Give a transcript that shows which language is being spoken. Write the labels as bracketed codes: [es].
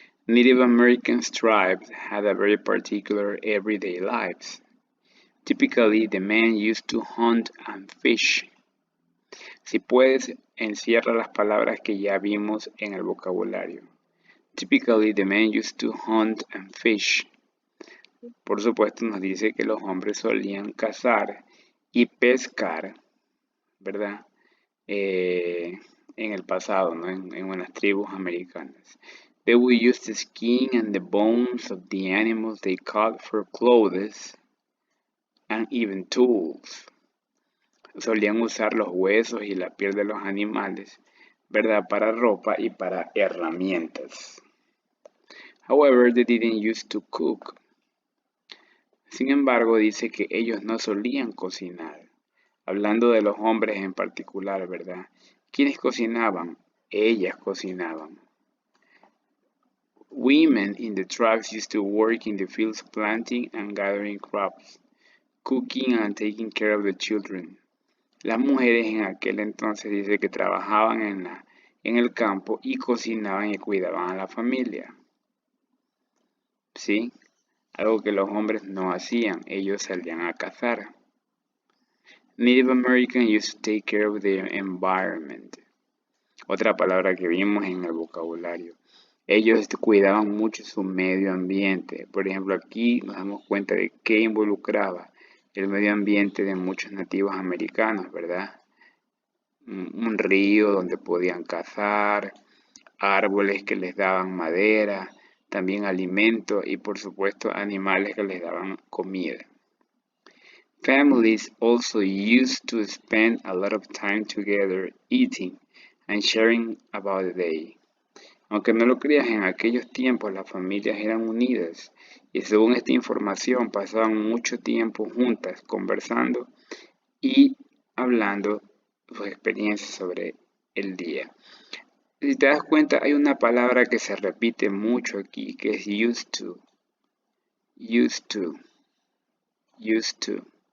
[en] Native American tribes had a very particular everyday lives. Typically, the men used to hunt and fish. [es] Si puedes, encierra las palabras que ya vimos en el vocabulario. [en] Typically, the men used to hunt and fish. [es] Por supuesto, nos dice que los hombres solían cazar y pescar, ¿verdad? En el pasado, ¿no? En unas tribus americanas. [en] They would use the skin and the bones of the animals they caught for clothes and even tools. [es] Solían usar los huesos y la piel de los animales, ¿verdad? Para ropa y para herramientas. [en] However, they didn't use to cook. [es] Sin embargo, dice que ellos no solían cocinar. Hablando de los hombres en particular, ¿verdad? ¿Quiénes cocinaban? Ellas cocinaban. [en] Women in the tribes used to work in the fields planting and gathering crops, cooking and taking care of the children. [es] Las mujeres en aquel entonces dice que trabajaban en el campo y cocinaban y cuidaban a la familia. ¿Sí? Algo que los hombres no hacían, ellos salían a cazar. [en] Native Americans used to take care of the environment. [es] Otra palabra que vimos en el vocabulario. Ellos cuidaban mucho su medio ambiente. Por ejemplo, aquí nos damos cuenta de qué involucraba el medio ambiente de muchos nativos americanos, ¿verdad? un río donde podían cazar, árboles que les daban madera, también alimento y por supuesto animales que les daban comida. [en] Families also used to spend a lot of time together eating and sharing about the day. [es] Aunque no lo creas, en aquellos tiempos las familias eran unidas y según esta información pasaban mucho tiempo juntas conversando y hablando sus experiencias sobre el día. Si te das cuenta, hay una palabra que se repite mucho aquí, que es used to. Used to. Used to.